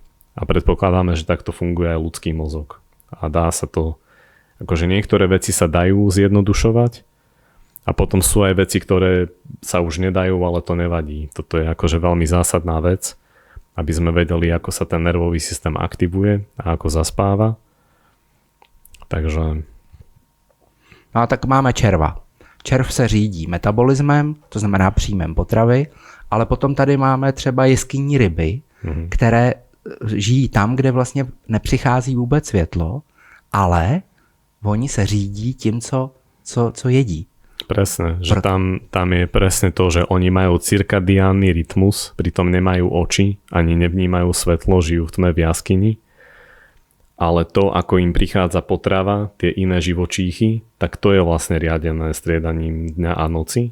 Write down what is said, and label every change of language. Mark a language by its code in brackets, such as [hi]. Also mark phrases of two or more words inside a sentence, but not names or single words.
[sk] A predpokladáme, že takto funguje aj ľudský mozog. A dá sa to, akože niektoré veci sa dajú zjednodušovať a potom sú aj veci, ktoré sa už nedajú, ale to nevadí. Toto je akože veľmi zásadná vec, aby sme vedeli, ako sa ten nervový systém aktivuje a ako zaspáva. Takže... No a tak máme červa. [cs] Červ se řídí metabolismem, to znamená příjmem potravy, ale potom tady máme třeba jeskyní ryby, které žijí tam, kde vlastně nepřichází vůbec světlo, ale oni se řídí tím, co jedí. [sk] Presne, že tam je presne to, že oni majú cirkadiánny rytmus, pritom nemajú oči, ani nevnímajú svetlo, žijú v tme v jaskyni. Ale to, ako im prichádza potrava, tie iné živočíchy, tak to je vlastne riadené striedaním dňa a noci.